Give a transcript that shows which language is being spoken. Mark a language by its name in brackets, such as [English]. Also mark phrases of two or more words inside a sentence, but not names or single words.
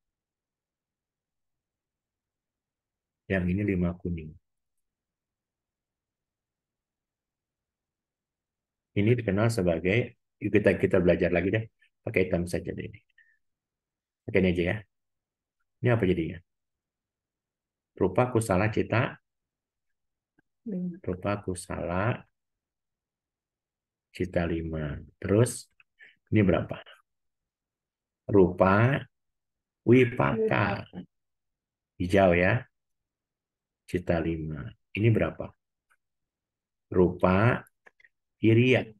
[Indonesian] Yang ini 5 kuning. Ini dikenal sebagai, kita belajar lagi deh. Pakai hitam saja deh ini. Pakai ini aja ya. Ini apa jadinya? [Pali] Rupa kusala cita. Rupa kusala cita 5. [Indonesian] Terus ini berapa? [Pali] Rupa wipaka. [Indonesian] Hijau ya. Cita 5. Ini berapa? [Pali] Rupa kiriya.